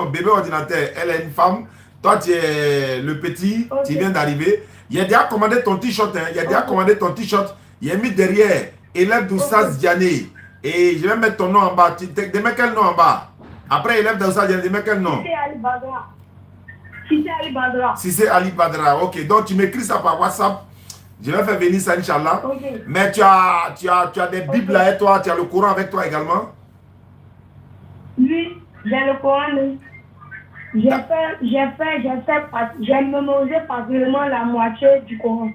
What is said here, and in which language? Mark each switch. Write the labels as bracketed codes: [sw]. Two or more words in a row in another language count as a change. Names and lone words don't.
[fr] Bébé ordinateur, elle est une femme. Toi, tu es le petit. Okay. Tu viens d'arriver. Il a déjà commandé ton t-shirt. Hein. Il a déjà commandé ton t-shirt. Il a mis derrière élève d'Oustaz Diané. Et je vais mettre ton nom en bas. Tu mets quel nom en bas? Après, il lève dans ça, je mets quel nom? Cissé Ali Badra. Cissé Ali Badra. Cissé Ali Badra. Ok, donc tu m'écris ça par WhatsApp. Je vais faire venir ça, Inch'Allah. Okay. Mais tu as des Bibles là et toi, tu as le Coran avec toi également? Oui, j'ai le Coran. J'ai mémorisé pratiquement la moitié du Coran.